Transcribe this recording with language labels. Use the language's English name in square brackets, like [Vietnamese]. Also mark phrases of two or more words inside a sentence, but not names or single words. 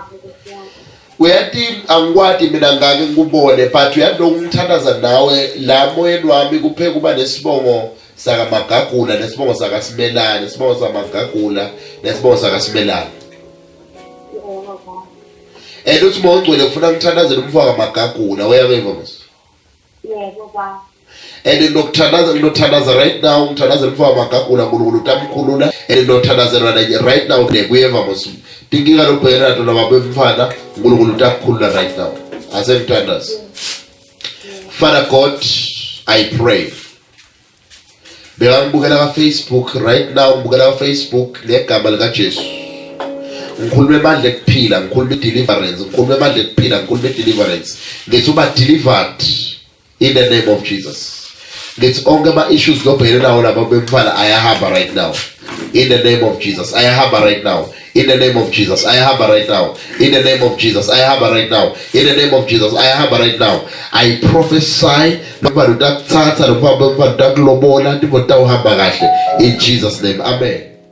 [Swati] Uyathi angikwadi mina ngake ngikubone but uyathi ngithandaza nawe la moyeni wami kupheka kuba nesibongo sakaMagagula nesibongo sakaSimelane, nesibongo sakaMagagula nesibongo sakaSimelane. And uthi moyingcwele ufuna ngithandazele umfo kaMagagula, uyayeva mos. Yebo baba. And ngithandaza [English] right now, [Swati] ngithandazela umfo kaMagagula, uNkulunkulu utamkhulula, and ngithandazela [English] right now [Swati] nekuyeva mos. Tinkinga lobhekana nato nababemfana, uNkulunkulu utakukhulula [English] right now. Asengithandaza. Father God, I pray. [Swati] Ngibukela ka Facebook [English] right now, [Swati] ngibukela ka Facebook negama lika Jesu. Ngikhuluma emandla ekuphila, ngikhuluma deliverance, ngikhuluma emandla ekuphila, ngikhuluma deliverance. Ngithi uba [English] delivered in the name of Jesus. [Swati] Ngithi onke ama issues lobhekene nawo lababemfana ayahamba [English] right now. In the name of Jesus, I harbor right now. In the name of Jesus, I harbor right now. In the name of Jesus, I harbor right now. In the name of Jesus, I harbor right now. I prophesy in Jesus' name. Amen.